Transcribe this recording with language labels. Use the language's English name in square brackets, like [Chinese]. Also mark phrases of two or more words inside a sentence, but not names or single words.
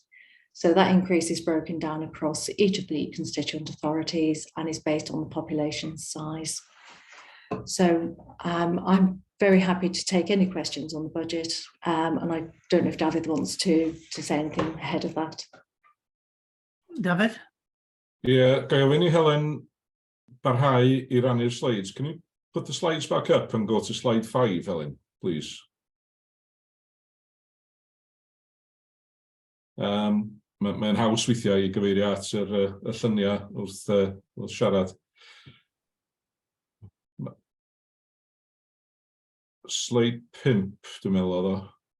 [English] So that increase is broken down across each of the constituent authorities and is based on the population size. So I'm very happy to take any questions on the budget, and I don't know if David wants to say anything ahead of that. David? [Welsh] Yeah, ga I ofyn i Helen barhau I rannu'r slides. [English] Can you put the slides back up and go to slide 5, Helen, please? [Welsh] Mae'n haws weithiau I gyfeirio at y lluniau wrth siarad. Slide 5, dwi'n meddwl oedd o.